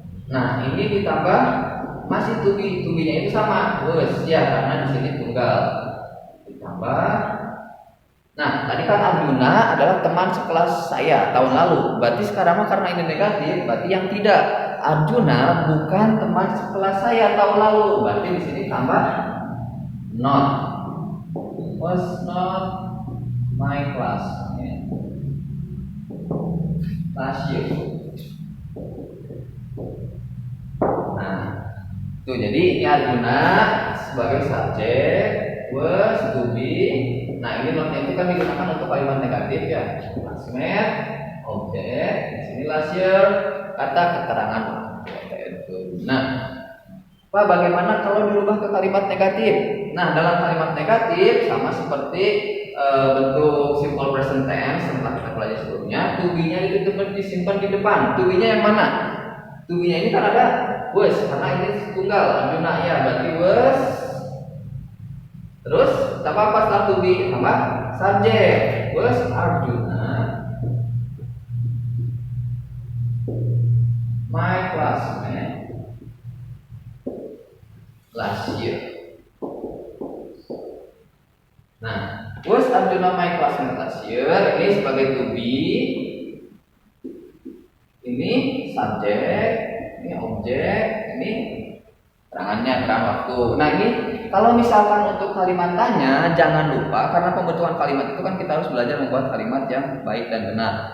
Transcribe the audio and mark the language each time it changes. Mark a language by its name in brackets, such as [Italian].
[Indonesian] Nah, ini ditambah masih to be-nya itu sama was ya, karena di sini tunggal. Ditambah. Nah, tadi kan Arjuna adalah teman sekelas saya tahun lalu. Berarti sekarang mah karena ini negatif, berarti yang tidak. Arjuna bukan teman sekelas saya tahun lalu. Berarti di sini tambah not. [English] Was not my classmate last year. [Indonesian] Nah, tuh jadi ini Arjuna sebagai subjek, was to be. Nah, ini notnya itu kan digunakan untuk kalimat negatif ya. Classmate, objek, di sini last year, kata keterangan. Nah, Pak, bagaimana kalau dirubah ke kalimat negatif? Nah, dalam kalimat negatif sama seperti bentuk simple present tense yang telah kita pelajari sebelumnya, to be-nya itu disimpan di depan. To be-nya yang mana? To be-nya ini kan ada was, karena ini tunggal Arjuna ya, berarti was. Terus tambah apa setelah to be? Tambah subjek, [English] was Arjuna my classmate last year. [Indonesian] Nah, [English] was Arjuna my classmate last year [Indonesian] ini sebagai to be, ini subjek, ini objek, ini terangannya, terang waktu. Nah, ini kalau misalkan untuk kalimat tanya, jangan lupa karena pembentukan kalimat itu kan kita harus belajar membuat kalimat yang baik dan benar.